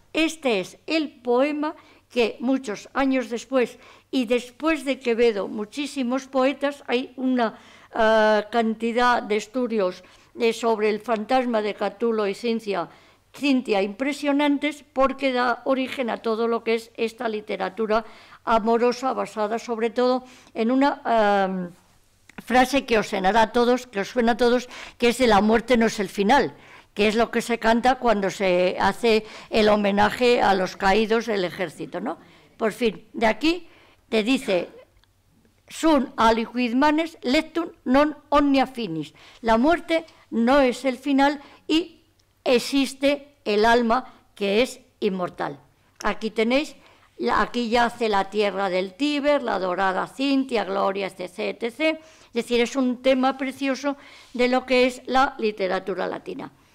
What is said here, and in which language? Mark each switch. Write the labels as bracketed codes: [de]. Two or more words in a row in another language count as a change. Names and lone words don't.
[es] Este es el poema que muchos años después, y después de Quevedo, muchísimos poetas, hay una cantidad de estudios sobre el fantasma de Catulo y Cintia impresionantes, porque da origen a todo lo que es esta literatura amorosa, basada sobre todo en una frase que os suena a todos, que es de la muerte no es el final, que es lo que se canta cuando se hace el homenaje a los caídos del ejército, ¿no? Por fin, de aquí te dice: [la] sunt aliquid manes lectum non omnia finis. [es] La muerte no es el final y existe el alma que es inmortal. Aquí tenéis, aquí yace la tierra del Tíber, la dorada Cintia, Gloria, etc., etc. Es decir, es un tema precioso de lo que es la literatura latina.